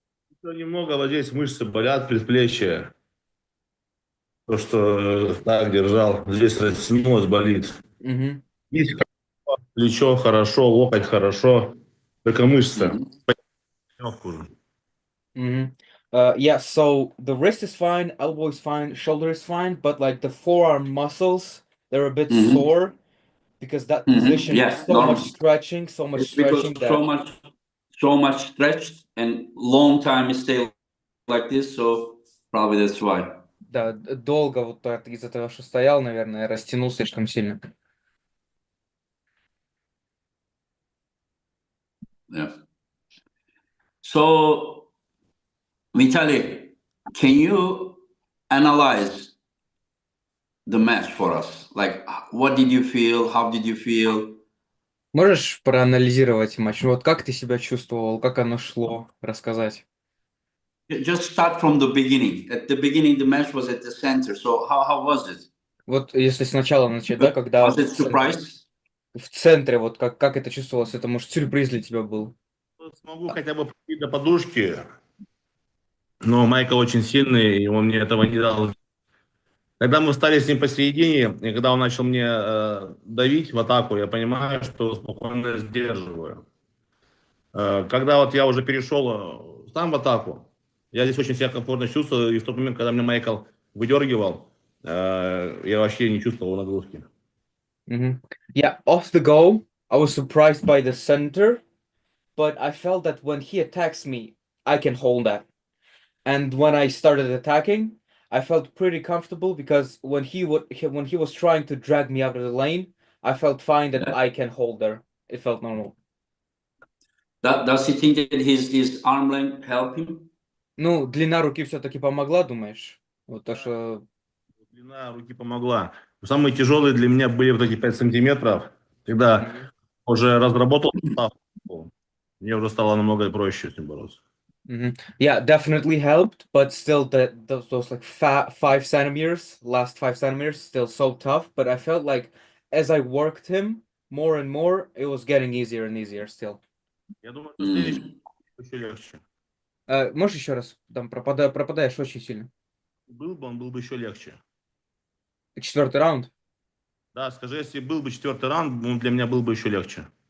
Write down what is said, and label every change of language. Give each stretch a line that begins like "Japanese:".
Russian: Еще немного вот здесь мышцы болят, предплечья. То, что так держал, здесь растянулось, болит. Угу. Здесь плечо хорошо, локоть хорошо, только мышца. Mhm. Хуже. Mm-hmm.
English: Yeah, so the wrist is fine, elbow is fine, shoulder is fine, but like the forearm muscles, they're a bit Mhm. sore because that Mhm. position, Yeah, normal. so much It's because stretching that so much stretched and long time stay like this, so probably that's why.
Russian: да, долго вот так из-за того, что стоял, наверное, растянул слишком сильно.
English: Yeah. So, Vitali, can you analyze the match for us? Like, what did you feel? How did you feel?
Russian: Можешь проанализировать матч? Вот как ты себя чувствовал, как оно шло, рассказать?
English: Just start from the beginning. At the beginning, the match was at the center. So how was it?
Russian: Вот если сначала начать, да, когда
English: Was it surprise?
Russian: в центре, вот как это чувствовалось, это, может, сюрприз для тебя был? Смогу хотя бы прийти до подушки, но Майкл очень сильный, и он мне этого не дал. Когда мы встали с ним посередине, и когда он начал мне давить в атаку, я понимаю, что спокойно сдерживаю. Когда вот я уже перешел сам в атаку, я здесь очень себя комфортно чувствовал, и в тот момент, когда меня Майкл выдергивал, я вообще не чувствовал нагрузки. Mhm.
English: Yeah, off the go, I was surprised by the center, but I felt that when he attacks me, I can hold that. And when I started attacking, I felt pretty comfortable because when he was trying to drag me out of the lane, I felt fine that Yeah. I can hold there. It felt normal. Does he think that his arm length help him?
Russian: Ну, длина руки все-таки помогла, думаешь? Вот то, что... Длина руки помогла. Самые тяжелые для меня были вот эти 5 сантиметров. Когда Мгм. уже разработал состав, мне уже стало намного проще с ним бороться. Mhm.
English: Yeah, definitely helped, but still, those like 5 centimeters, last 5 centimeters, still so tough. But I felt like as I worked him more and more, it was getting easier and easier still.
Russian: Я думаю, что следующий Mm. еще легче. Можешь еще раз? Там пропадаешь очень сильно. Был бы, он был бы еще легче. Четвертый раунд. Да, скажи, если был бы четвертый раунд, он для меня был бы еще легче.